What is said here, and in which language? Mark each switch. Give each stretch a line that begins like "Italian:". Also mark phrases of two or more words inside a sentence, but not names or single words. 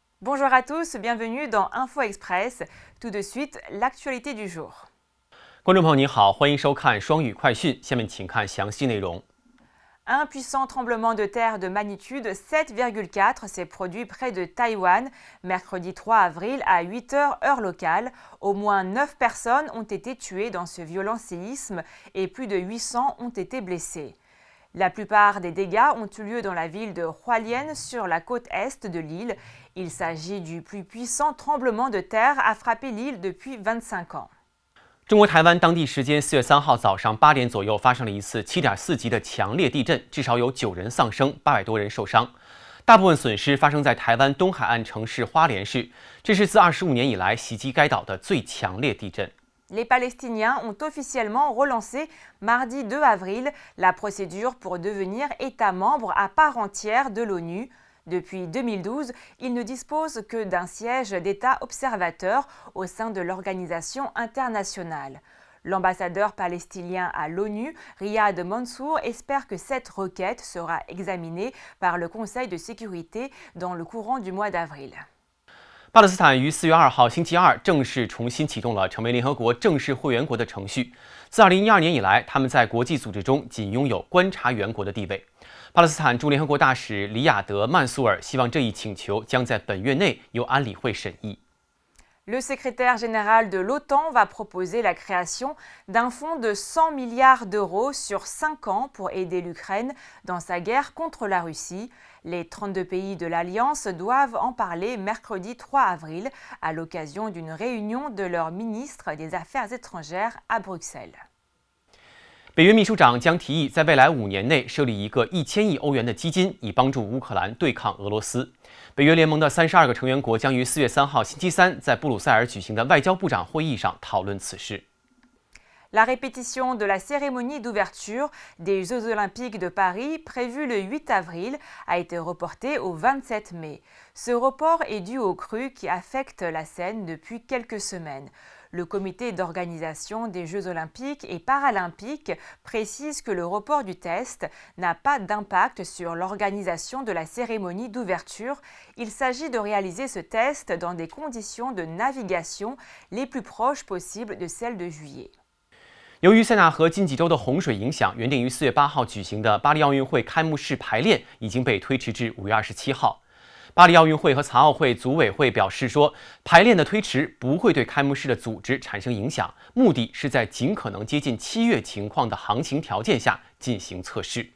French: Bonjour à tous, bienvenue dans Info Express. Tout de suite, l'actualité du jour.
Chinese: 观众朋友您好，欢迎收看双语快讯。下面请看详细内容。
French: Un puissant tremblement de terre de magnitude 7,4 s'est produit près de Taïwan mercredi 3 avril à 8 heures heure locale. Au moins 9 personnes ont été tuées dans ce violent séisme et plus de 800 ont été blessées. La plupart des dégâts ont eu lieu dans la ville de Hualien sur la côte est de l'île. Il s'agit du plus puissant tremblement de terre à frapper l'île depuis 25 ans.
Chinese: 中国台湾当地时间4月3号早上8点左右发生了一次7.4级的强烈地震，至少有9人丧生，800多人受伤。大部分损失发生在台湾东海岸城市花莲市，这是自25年以来袭击该岛的最强烈地震。
French: Les Palestiniens ont officiellement relancé mardi 2 avril la procédure pour devenir État membre à part entière de l'ONU. Depuis 2012, ils ne disposent que d'un siège d'État observateur au sein de l'organisation internationale. L'ambassadeur palestinien à l'ONU, Riyad Mansour, espère que cette requête sera examinée par le Conseil de sécurité dans le courant du mois d'avril.
Chinese: 巴勒斯坦于4月2号星期二正式重新启动了成为联合国正式会员国的程序。自2012年以来，他们在国际组织中仅拥有观察员国的地位。巴勒斯坦驻联合国大使里亚德·曼苏尔希望这一请求将在本月内由安理会审议。
French: Le secrétaire général de l'OTAN va proposer la création d'un fonds de 100 milliards d'euros sur 5 ans pour aider l'Ukraine dans sa guerre contre la Russie. Les 32 pays de l'Alliance doivent en parler mercredi 3 avril à l'occasion d'une réunion de leurs ministres des Affaires étrangères à Bruxelles.
Chinese: 北约秘书长将提议在未来5年内设立一个1000亿欧元的基金，以帮助乌克兰对抗俄罗斯。北约联盟的32个成员国将于4月3号星期三在布鲁塞尔举行的外交部长会议上讨论此事。
French: La répétition de la cérémonie d'ouverture des Jeux olympiques de Paris, prévue le 8 avril, a été reportée au 27 mai. Ce report est dû aux crues qui affectent la Seine depuis quelques semaines. Le comité d'organisation des Jeux olympiques et paralympiques précise que le report du test n'a pas d'impact sur l'organisation de la cérémonie d'ouverture. Il s'agit de réaliser ce test dans des conditions de navigation les plus proches possibles de celles de juillet.
Chinese: 由于塞纳河近几周的洪水影响，原定于4月8号举行的巴黎奥运会开幕式排练已经被推迟至5月27号。巴黎奥运会和残奥会组委会表示说，排练的推迟不会对开幕式的组织产生影响，目的是在尽可能接近7月情况的航行条件下进行测试。